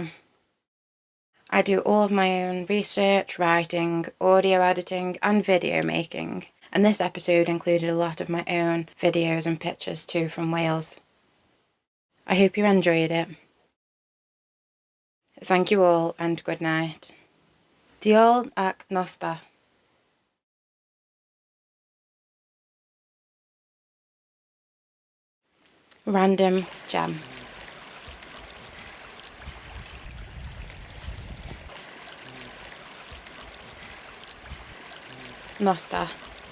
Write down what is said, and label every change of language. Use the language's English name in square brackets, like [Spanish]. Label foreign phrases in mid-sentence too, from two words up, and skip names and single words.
[English] I do all of my own research, writing, audio editing and video making, and this episode included a lot of my own videos and pictures too from Wales. I hope you enjoyed it. Thank you all and good night. [Welsh] Diolch ac nos da. [English] Random gem. [Welsh] Nos da.